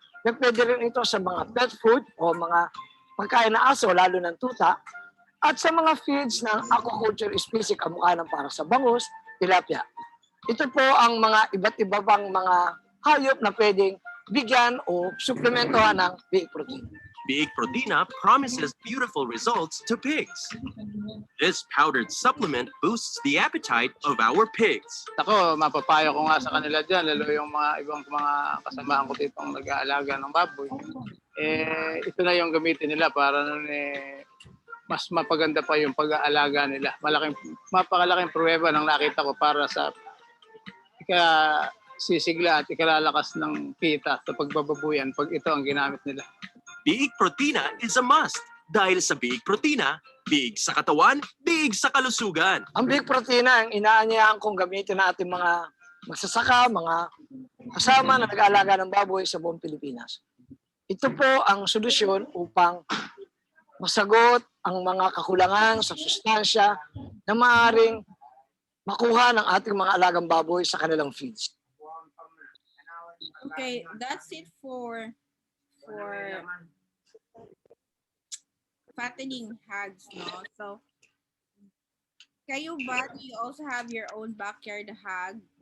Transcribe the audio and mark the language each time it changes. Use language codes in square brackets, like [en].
[tl] Pwede rin ito sa mga pet food o mga pagkain na aso, lalo ng tuta. At sa mga feeds ng aquaculture species, kamukha ng para sa bangus, tilapia. Ito po ang mga iba't iba pang mga hayop na pwedeng bigyan o suplementohan ng biik protein. [en] Biik protina promises beautiful results to pigs. This powdered supplement boosts the appetite of our pigs. [tl] Ako, mapapayo ko nga sa kanila dyan, lalo yung mga ibang mga kasamahan ko ditong nag-aalaga ng baboy. Ito na yung gamitin nila para mas mapaganda pa yung pag-aalaga nila. Mapakalaking pruweba ng nakita ko para sa sisigla at ikalalakas ng kita sa pagbababuyan pag ito ang ginamit nila. Biik protina [en] is a must [tl] dahil sa biik protina, biig sa katawan, biig sa kalusugan. Ang biik protina ang inaanyayahan kong gamitin ng ating mga magsasaka, mga kasama na nag-aalaga ng baboy sa buong Pilipinas. Ito po ang solusyon upang masagot ang mga kakulangan sa sustansya na maaaring makuha ng ating mga alagang baboy sa kanilang feeds. [en] Okay, that's it for fattening hogs, no? So, [tl] kayo ba, [en] do you also have your own backyard hog?